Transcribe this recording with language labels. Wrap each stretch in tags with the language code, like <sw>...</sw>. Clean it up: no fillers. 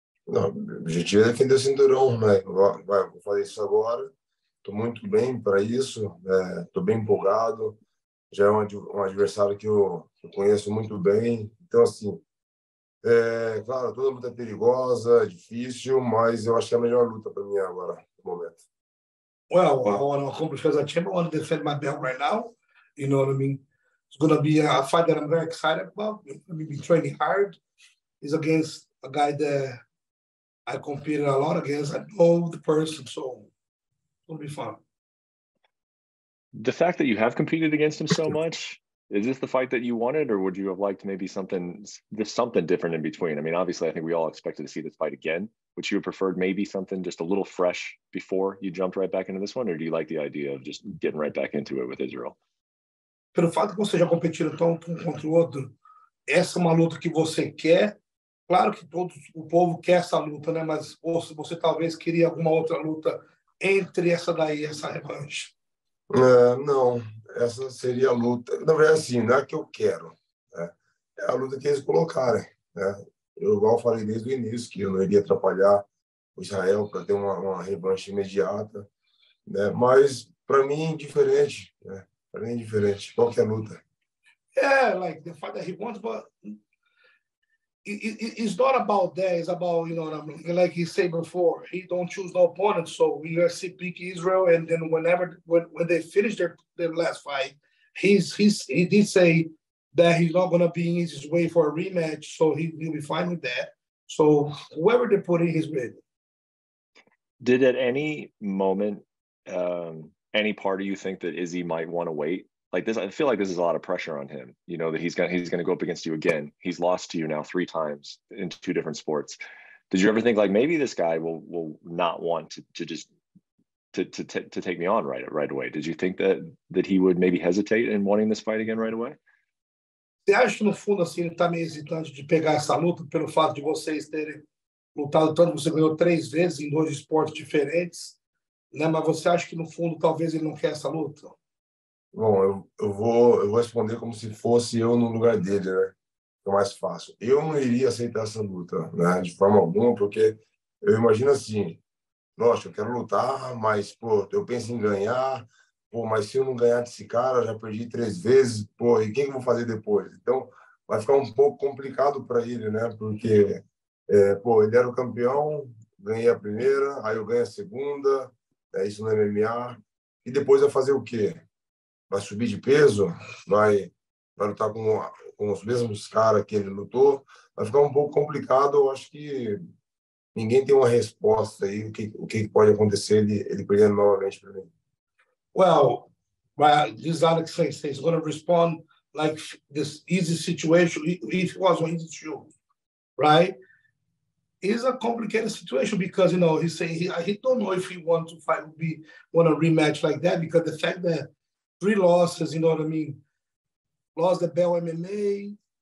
<pt>Não, o objetivo é defender o cinturão, né? Vou fazer isso agora. Estou muito bem para isso. Estou bem empolgado. Já é um adversário que eu conheço muito bem. Então, assim, claro, toda luta é perigosa, é difícil, mas eu acho que é a melhor luta para mim agora, no momento.</pt> <en>Well, I want to accomplish as a champion. I want to defend my belt right now. You know what I mean? It's going to be a fight that I'm very excited about. I'm going to be training hard. It's against a guy that I competed a lot against. I know the person, so it'll be fun. The fact that you have competed against him so much, is this the fight that you wanted, or would you have liked maybe something different in between? I mean, obviously, I think we all expected to see this fight again. Would you have preferred maybe something just a little fresh before you jumped right back into this one, or do you like the idea of just getting right back into it with Israel?</en> <pt>Pelo fato que você já competiu tanto um contra o outro, essa é uma luta que você quer. Claro que o povo quer essa luta, né? Mas você talvez queria alguma outra luta entre essa daí, essa revanche. Não, essa seria a luta. Na verdade, assim, não é que eu quero, né? É a luta que eles colocarem, né? Eu igual falei desde o início que eu não iria atrapalhar o Israel para ter uma revanche imediata, né? Mas para mim é indiferente, né? Para mim é indiferente qualquer luta.</pt> <en>Yeah, like the fight that he wants, but it's not about that. It's about, you know what I mean? Like he said before, he don't choose no opponent. So we UFC pick Israel, and then when they finish their last fight, he did say that he's not gonna be in his way for a rematch, so he'll be fine with that. So whoever they put in, he's ready. Did at any moment any part of you think that Izzy might want to wait like this, I feel like this is a lot of pressure on him, you know, that he's going to go up against you again. He's lost to you now 3 times in 2 different sports. Did you ever think like maybe this guy will not want to just to take me on right away? Did you think that he would maybe hesitate in wanting this fight again right away?</en> <pt>Você acha que no fundo assim ele está meio hesitante de pegar essa luta pelo fato de vocês terem lutado tanto? Você ganhou 3 vezes em 2 esportes diferentes, né? Mas você acha que no fundo talvez ele não quer essa luta? Bom, eu vou responder como se fosse eu no lugar dele, né? É mais fácil. Eu não iria aceitar essa luta, né? De forma alguma, porque eu imagino assim, nossa, eu quero lutar, mas, pô, eu penso em ganhar, pô, mas se eu não ganhar desse cara, já perdi 3 vezes, pô, e quem que eu vou fazer depois? Então, vai ficar um pouco complicado para ele, né? Porque, pô, ele era o campeão, ganhei a primeira, aí eu ganho a segunda, isso no MMA, e depois vai fazer o quê? Vai subir de peso? Vai lutar com os mesmos caras que ele lutou? Vai ficar um pouco complicado, eu acho que ninguém tem uma resposta aí o que pode acontecer ele perdendo novamente para mim.</pt> <en>Well, this Alex says he's going to respond like this easy situation if it was on his shoe, right? It's a complicated situation because you know he's saying he don't know if he want to fight want a rematch like that because the fact that 3 losses, you know what I mean, lost the belt MMA.</en>